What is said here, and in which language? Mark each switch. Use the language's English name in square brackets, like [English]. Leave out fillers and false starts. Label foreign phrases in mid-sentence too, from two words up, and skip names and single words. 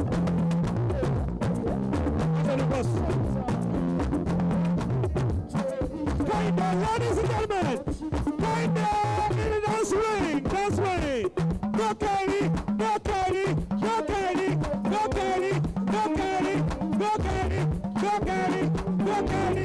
[English] Going down, ladies and gentlemen. Going down in the dance ring. Dance ring. Go Katie. Go Katie. Go Katie. Go Katie. Go Katie. Go Katie. Go Katie. Go Katie.